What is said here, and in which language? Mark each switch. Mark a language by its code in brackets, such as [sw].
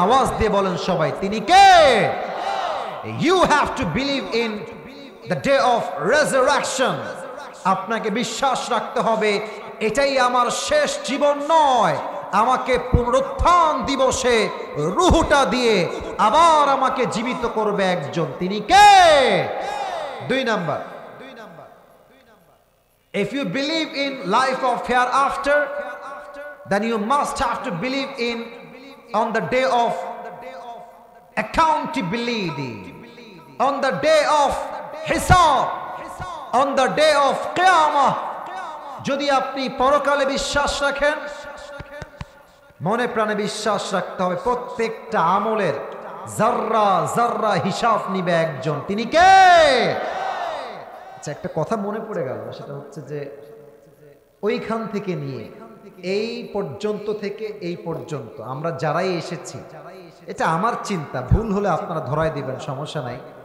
[bn] আওয়াজ দিয়ে বলেন সবাই, তিনি কে? [en] You have to believe in the day of resurrection. [bn] আপনাকে বিশ্বাস রাখতে হবে এটাই আমার শেষ জীবন নয়, আমাকে পুনরুত্থান দিবসে রুহুটা দিয়ে আবার আমাকে জীবিত করবে একজন, তিনি কে? [en] 2 number, if you believe in life of hereafter, then you must have to believe in on the day of accountability, on the day of hisab, on the day of qiyamah. [bn] যদি আপনি পরকালে বিশ্বাস রাখেন, মনে প্রাণে বিশ্বাস রাখতে হবে প্রত্যেকটা আমলের জাররা জাররা হিসাব নিবে একজন, তিনি কে? আচ্ছা, একটা কথা মনে পড়ে গেল, সেটা হচ্ছে যে ওইখান থেকে নিয়ে এই পর্যন্ত থেকে এই পর্যন্ত আমরা যারাই এসেছি, এটা আমার চিন্তা, ভুল হলে আপনারা ধরায় দিবেন, সমস্যা নাই।